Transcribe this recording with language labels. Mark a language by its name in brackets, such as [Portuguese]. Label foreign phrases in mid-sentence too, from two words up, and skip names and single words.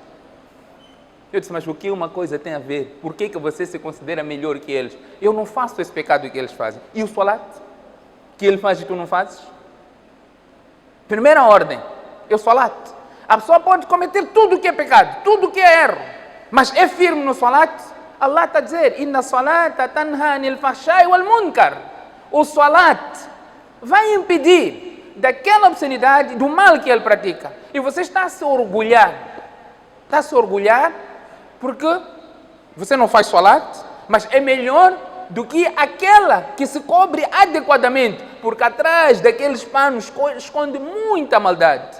[Portuguese] Eu disse, mas o que uma coisa tem a ver? Por que você se considera melhor que eles? Eu não faço esse pecado que eles fazem. E o salat? Que ele faz e tu não fazes? Primeira ordem, é o salat. A pessoa pode cometer tudo o que é pecado, tudo o que é erro, mas é firme no salat. Allah está a dizer, [Arabic] إن الصلاة تنهى عن الفحشاء والمنكر. [Portuguese] O salat vai impedir daquela obscenidade, do mal que ele pratica. E você está a se orgulhar. Está a se orgulhar porque você não faz salat, mas é melhor do que aquela que se cobre adequadamente, porque atrás daqueles panos esconde muita maldade.